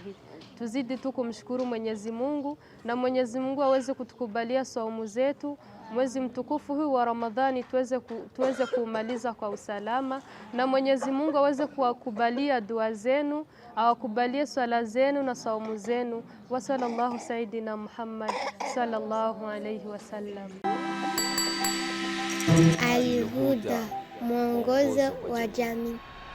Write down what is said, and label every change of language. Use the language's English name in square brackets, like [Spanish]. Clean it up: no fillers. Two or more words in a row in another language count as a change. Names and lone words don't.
[Swahili] Tuzidi tu kumshukuru Mwenyezi Mungu, na Mwenyezi Mungu aweze kutukubalia saumu zetu. Mwezi mtukufu huu wa Ramadhani tuweze kuumaliza kwa usalama, na Mwenyezi Mungu aweze kuwakubalia dua zenu, awakubalie swala zenu na saumu zenu. [Arabic] وصلى الله سيدنا محمد صلى الله عليه وسلم. [Swahili] Al-Huda, mwongozo wa jamii.